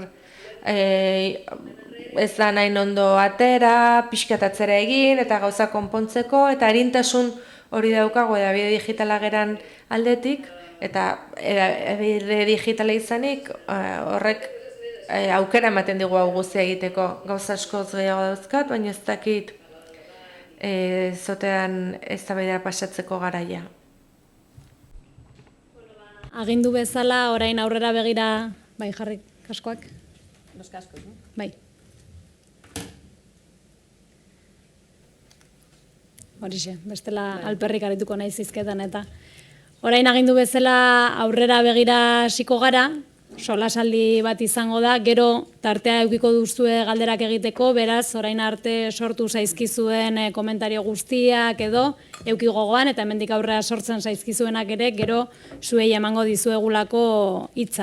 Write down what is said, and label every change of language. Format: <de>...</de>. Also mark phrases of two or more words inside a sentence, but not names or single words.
<eu>ez da nahi ondo atera, pixkatatzera egin eta gauza konpontzeko, eta arintasun hori daukago edabide digitala geran aldetik, eta edabide digitala izanik horrek aukera ematen digu hau guztia egiteko. Gauza askoz gehiago dauzkat, baina ez dakit zotean eztabaida pasatzeko garaia. Agindu bezala, orain aurrera begira, bai jarri kaskoak?</eu> <es>Los cascos, no?</es> <eu>Bai. Horixe, bestela alperrik arituko nahi zizketan eta. Orain agindu bezala aurrera begira hasiko gara, solasaldi bat izango da, gero tartea eukiko duzue galderak egiteko, beraz, orain arte sortu zaizkizuen komentario guztiak edo, euki gogoan, eta hemendik aurrera sortzen zaizkizuenak ere, gero zuei emango dizuegulako hitza.</eu>